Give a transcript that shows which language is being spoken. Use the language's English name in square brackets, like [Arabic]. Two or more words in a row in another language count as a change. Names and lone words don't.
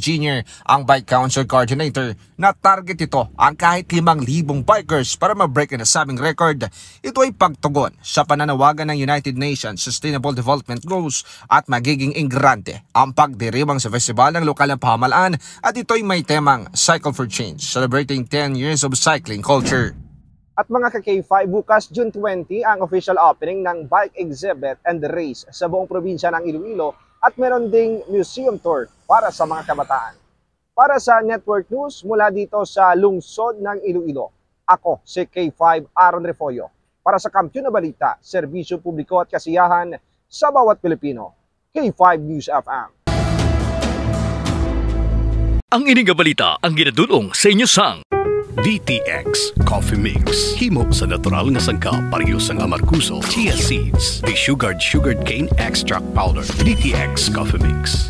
[Filipino] Jr., ang Bike Council Coordinator, na target ito ang kahit 5,000 bikers para ma-break ang nasabing record. Ito ay pagtugon sa pananawagan ng United Nations Sustainable Development Goals at magiging ingrante ang pagdiriwang sa festival ng lokal na pamahalaan at ito ay may temang [English] Cycle for Change, celebrating 10 years of cycling culture. [Filipino] At mga ka-K5, bukas June 20 ang [English] official opening [Filipino] ng [English] bike exhibit and race [Filipino] sa buong probinsya ng Iloilo at meron ding [English] museum tour [Filipino] para sa mga kabataan. Para sa Network News mula dito sa lungsod ng Iloilo, ako si K5 Aaron Refollo. Para sa Kampiyon na Balita, serbisyo publiko at kasiyahan sa bawat Pilipino. K5 News FM. [Hiligaynon] Ang ining balita ang ginadulong sa inyo sang DTX Coffee Mix. Himo sa natural nga sangka pareho sang amarkuso, [English] chia seeds, sugared cane extract powder. [Hiligaynon] DTX Coffee Mix.